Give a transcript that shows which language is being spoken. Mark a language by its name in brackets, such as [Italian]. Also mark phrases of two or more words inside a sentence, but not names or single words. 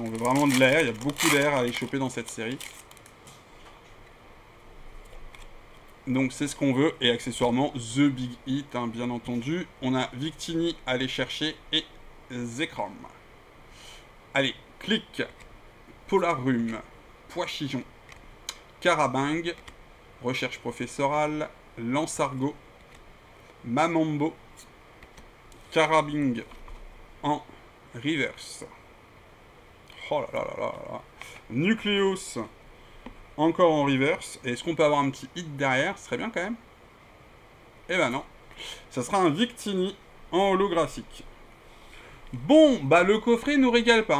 [French] On veut vraiment de l'air. Il y a beaucoup d'air à aller choper dans cette série. Donc c'est ce qu'on veut. Et accessoirement, [English] The Big Hit, [French] hein, bien entendu. On a Victini à aller chercher et Zekrom. Allez, clic. Polarum. Poichijon. Carabing. Recherche professorale. Lansargot. Mamambo. Carabing en reverse. Oh là là là là là. Nucléos encore en reverse. Et est-ce qu'on peut avoir un petit hit derrière? Ce serait bien quand même. Eh ben non. Ça sera un Victini en holographique. Bon, bah le coffret nous régale pas.